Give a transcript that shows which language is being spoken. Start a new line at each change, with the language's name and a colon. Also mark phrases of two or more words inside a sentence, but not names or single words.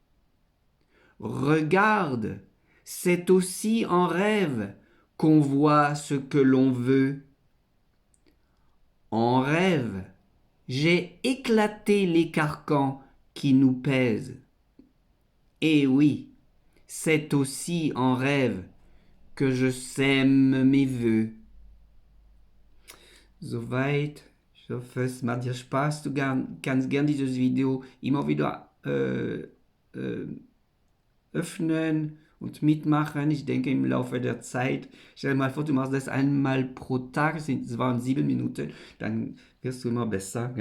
French: Regarde, c'est aussi en rêve qu'on voit ce que l'on veut. En rêve, j'ai éclaté les carcans qui nous pèsent. Et oui, c'est aussi en rêve que je sème mes vœux.
German: Soweit. Ich hoffe, es macht dir Spaß. Du kannst gern dieses Video immer wieder öffnen und mitmachen. Ich denke im Laufe der Zeit, stell dir mal vor, du machst das einmal pro Tag, es waren 7 Minuten, dann wirst du immer besser.